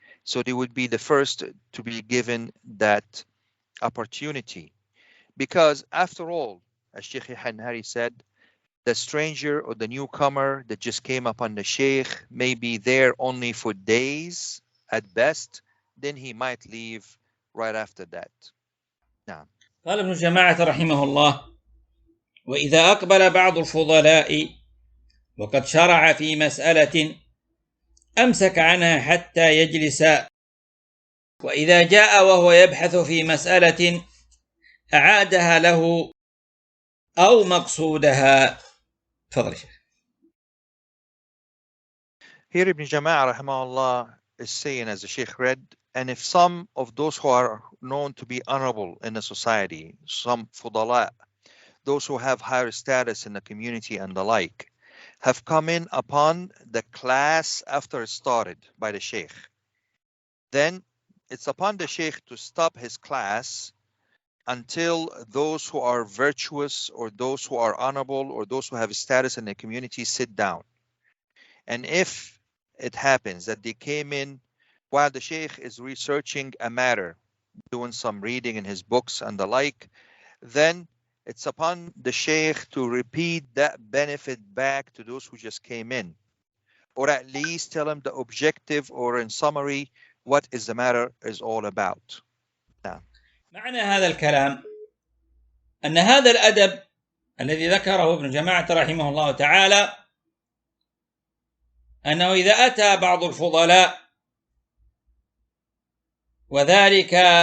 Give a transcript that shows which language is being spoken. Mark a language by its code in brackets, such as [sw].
[en] So they would be the first to be given that opportunity. Because after all, as Shaykh Yaḥyá an-Nahārī said, the stranger or the newcomer that just came upon the Shaykh may be there only for days at best, then he might leave right after that. Now, [ar] قال ابن جماعة رحمه الله: وإذا أقبل بعض الفضلاء وقد شرع في مسألة أمسك عنها حتى يجلس، وإذا جاء وهو يبحث في مسألة أعادها له أو مقصودها. تفضل شيخ. [en] Here Ibn Jamā'a rahimahullah is saying, as the Shaykh read, and if some of those who are known to be honorable in the society, some fudala, those who have higher status in the community and the like, have come in upon the class after it started by the Shaykh, then it's upon the Shaykh to stop his class until those who are virtuous or those who are honorable or those who have status in the community sit down. And if it happens that they came in while the Shaykh is researching a matter, doing some reading in his books and the like, then it's upon the Shaykh to repeat that benefit back to those who just came in, or at least tell them the objective, or in summary, what is the matter is all about. Now, [ar] معنى هذا الكلام أن هذا الأدب الذي ذكره ابن جماعة رحمه الله تعالى، أنه إذا أتى بعض الفضلاء وذلك